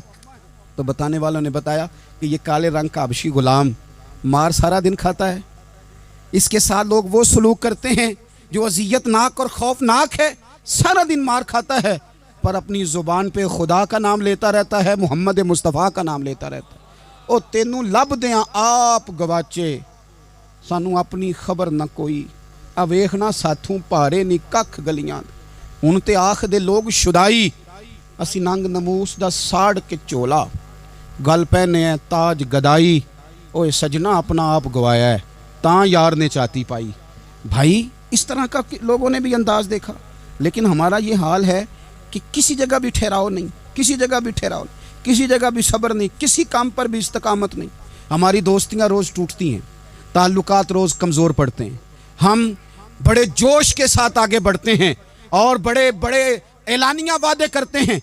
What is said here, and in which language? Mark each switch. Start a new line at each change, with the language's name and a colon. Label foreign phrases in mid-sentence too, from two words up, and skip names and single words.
Urdu: تو بتانے والوں نے بتایا کہ یہ کالے رنگ کا حبشی غلام مار سارا دن کھاتا ہے، اس کے ساتھ لوگ وہ سلوک کرتے ہیں جو اذیت ناک اور خوفناک ہے، سارا دن مار کھاتا ہے، پر اپنی زبان پہ خدا کا نام لیتا رہتا ہے، محمد مصطفیٰ کا نام لیتا رہتا ہے۔
Punjabi: او تینوں لب دیاں آپ گواچے، سانوں اپنی خبر نہ کوئی، آ ویکھنا ساتھوں پارے نی ککھ گلیاں، ہن تے آکھ دے لوگ شدائی، اسی ننگ نموس دا ساڑ کے چولا، گل پہنے ہیں تاج گدائی، اوے سجنا اپنا آپ گوایا ہے تاں یار نے چاتی پائی۔
Urdu: بھائی اس طرح کا لوگوں نے بھی انداز دیکھا، لیکن ہمارا یہ حال ہے کہ کسی جگہ بھی ٹھہراؤ نہیں، کسی جگہ بھی ٹھہراؤ نہیں، کسی جگہ بھی صبر نہیں، کسی کام پر بھی استقامت نہیں۔ ہماری دوستیاں روز ٹوٹتی ہیں، تعلقات روز کمزور پڑتے ہیں، ہم بڑے جوش کے ساتھ آگے بڑھتے ہیں اور بڑے بڑے اعلانیہ وعدے کرتے ہیں۔